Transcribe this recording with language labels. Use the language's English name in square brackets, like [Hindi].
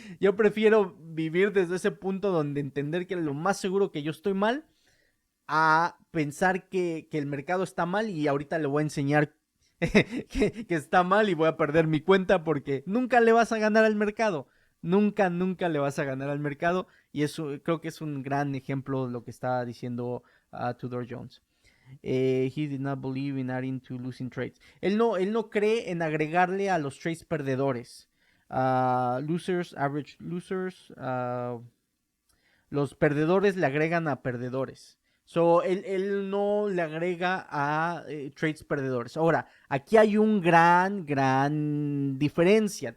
[Spanish] Yo prefiero vivir desde ese punto donde entender que lo más seguro que yo estoy mal a pensar que el mercado está mal y ahorita le voy a enseñar que está mal y voy a perder mi cuenta porque nunca le vas a ganar al mercado. Nunca le vas a ganar al mercado y eso creo que es un gran ejemplo de lo que está diciendo Tudor Jones. [English] He did not believe in adding to losing trades. [Spanish] Él no cree en agregarle a los trades perdedores. [English] Losers, average losers. [Spanish] Los perdedores le agregan a perdedores. So, él no le agrega a trades perdedores. Ahora, aquí hay un gran diferencia.